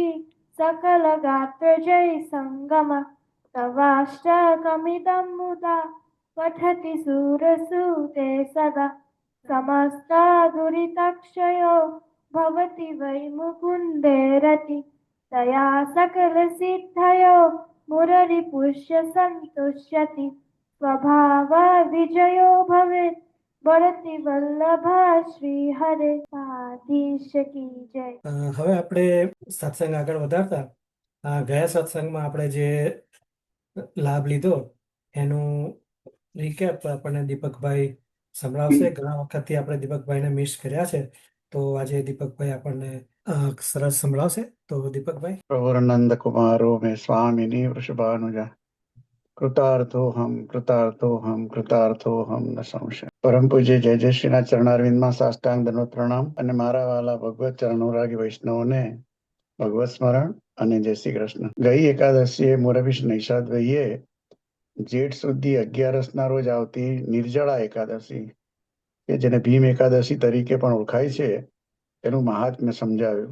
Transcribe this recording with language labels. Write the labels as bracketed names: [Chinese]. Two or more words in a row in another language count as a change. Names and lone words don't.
[Sanskrit] सकल गात्र जय सङ्गम तवाष्टकमिदं मुदा पठति सूरसूते सदा समस्त दुरितक्षयो भवति वै मुकुन्दे रति तया सकल सिद्धयो मुररिपुष्य सन्तुष्यति स्वभाव विजयो भवेत् बढ़ति वल्लभ श्री हरे आदिश की जय. [Gujarati] હવે આપણે સત્સંગ આગળ વધારતા ગયા સત્સંગમાં આપણે જે લાભ લીધો એનું રિકેપ આપણને દીપકભાઈ સંભળાવશે. ઘણા વખતથી આપણે દીપકભાઈને મિસ કર્યા છે, તો આજે દીપકભાઈ આપણને સરસ સંભળાવશે. તો દીપકભાઈ. [Sanskrit] प्रभुरनंद कुमारो में स्वामिनी वृषभानुजा कृतार्थोहम न संशय. [Gujarati] પરમ પૂજ્ય જય જયશ્રીના ચરણારવિંદમાં સાષ્ટાંગ દંડવત પ્રણામ અને મારા વાલા ભગવત ચરણોરાગી વૈષ્ણવોને ભગવત સ્મરણ અને જય શ્રી કૃષ્ણ. ગઈ એકાદશીએ મોરબી નૈષાદભાઈએ જેઠ સુધી 11 રોજ આવતી નિર્જળા એકાદશી કે જેને ભીમ એકાદશી તરીકે પણ ઓળખાય છે એનું મહાત્મ્ય સમજાવ્યું.